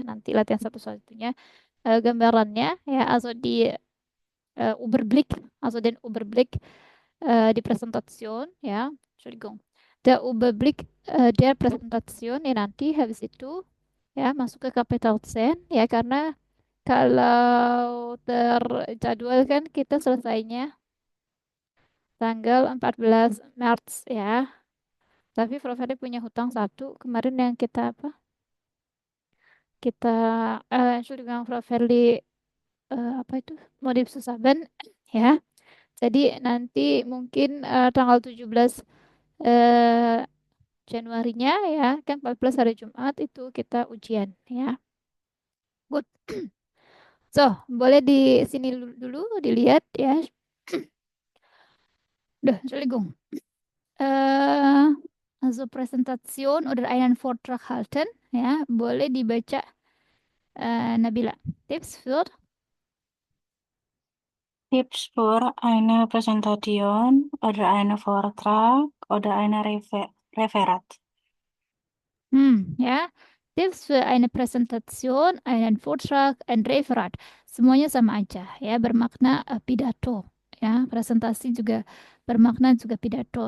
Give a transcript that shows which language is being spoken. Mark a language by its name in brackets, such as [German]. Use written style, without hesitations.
[Indonesian] Nanti latihan satu-satunya gambarannya ya, [German] also die Überblick, also den Überblick die Präsentation, ja, Entschuldigung, der Überblick der Präsentation [Indonesian] ya nanti habis itu ya masuk ke Capital C ya karena kalau terjadwal kan kita selesainya tanggal 14 Maret ya. Tapi Prof. Hadi punya hutang satu kemarin yang kita apa? Kita Entschuldigung, Prof. Hadi apa itu? Modif Susaben ya. Jadi nanti mungkin tanggal 17 eh, Januarinya ya, kan 14 hari Jumat itu kita ujian ya. Good. So, boleh di sini dulu dilihat ya. [German] Duh, Entschuldigung. Also Präsentation oder einen Vortrag halten ya, boleh dibaca Nabila. Tips für Tipps für eine Präsentation oder einen Vortrag oder ein Referat. [Indonesian] Ya. [German] Tipps für eine Präsentation, einen Vortrag, ein Referat. [Indonesian] Semuanya sama aja ya, bermakna pidato. Ya, presentasi juga bermakna juga pidato.